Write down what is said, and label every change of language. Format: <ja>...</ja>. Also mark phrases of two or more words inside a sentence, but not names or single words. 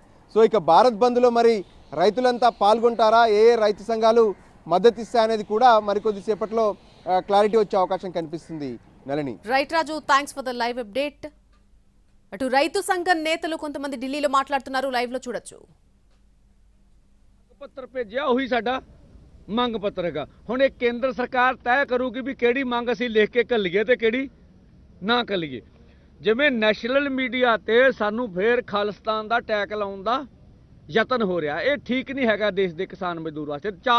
<te>సో ఇక భారత్ బంద్లో మరి రైతులంతా పాల్గొంటారా, ఏ రైతు సంఘాలు మద్దతు ఇస్తాయనేది కూడా మరికొద్దిసేపట్లో క్లారిటీ వచ్చే అవకాశం కనిపిస్తుంది. నళిని.</te> <en>Right Raju, thanks for the live update.</en> <te>అటు రైతు సంఘం నేతలు కొంతమంది ఢిల్లీలో మాట్లాడుతున్నారు, లైవ్ లో చూడొచ్చు.</te> <pa>ਪੱਤਰ ਭੇਜਿਆ ਉਹੀ ਸਾਡਾ ਮੰਗ ਪੱਤਰ ਹੈਗਾ। ਹੁਣ ਇਹ ਕੇਂਦਰ ਸਰਕਾਰ ਤੈਅ ਕਰੂਗੀ ਵੀ ਕਿਹੜੀ ਮੰਗ ਅਸੀਂ ਲਿਖ ਕੇ ਘੱਲੀਏ ਤੇ ਕਿਹੜੀ ਨਾ ਘੱਲੀਏ। ਜਿਵੇਂ</pa> <en>national media</en> <pa>ਤੇ ਸਾਨੂੰ ਫੇਰ ਖਾਲਿਸਤਾਨ ਦਾ ਟੈਗ ਲਾਉਣ ਦਾ ਯਤਨ ਹੋ ਰਿਹਾ, ਇਹ ਠੀਕ ਨਹੀਂ ਹੈਗਾ ਦੇਸ਼ ਦੇ ਕਿਸਾਨ ਮਜ਼ਦੂਰ ਵਾਸਤੇ।</pa>